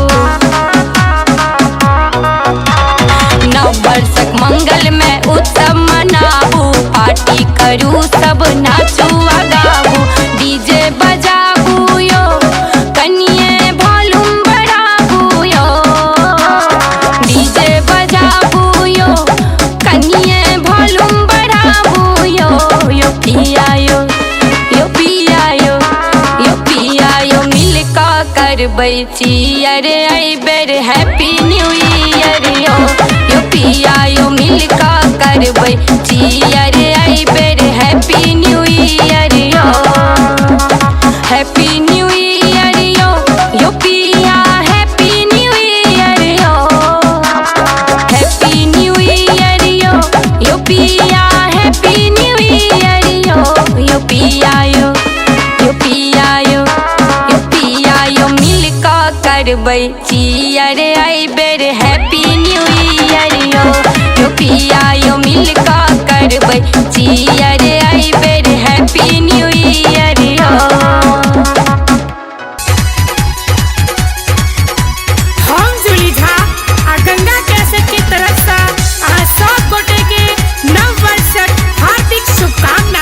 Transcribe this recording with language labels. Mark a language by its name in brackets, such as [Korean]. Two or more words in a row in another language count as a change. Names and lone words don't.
[Maithili] नववर्षक मंगल में उत्सव मनाबू, पार्टी करू सब नाचू आ गाबू। डीजे बजाबू यो कनिए वॉल्यूम बढ़ाबू यो। डीजे बजाबू यो कनिए वॉल्यूम बढ़ाबू यो। यो पिया यो, यो पिया यो, यो पिया यो मिलका करबै चियर आई बेर [English] Happy New Year [Maithili] यो। यो पिया यो मिलका करबै चियर आई बेर [English] Happy New Year [Maithili] यो। [English] Happy New Year [Maithili] यो, यो पिया [English] Happy New Year [Maithili] यो। [English] Happy New Year [Maithili] यो, यो पिया [English] Happy New Year [Maithili] यो। यो पिया यो, यो पिया यो, यो पिया यो मिलका करबै चियर आई बेर [English] Happy New Year [Maithili] यो। यो पिया यो मिलका करबै चियर आई बेर [English] Happy New Year [Maithili] यो। हम जूली झा आ गंगा कैसेट की तरफ से आ सब गोटे के नव वर्षक हार्दिक शुभकामना।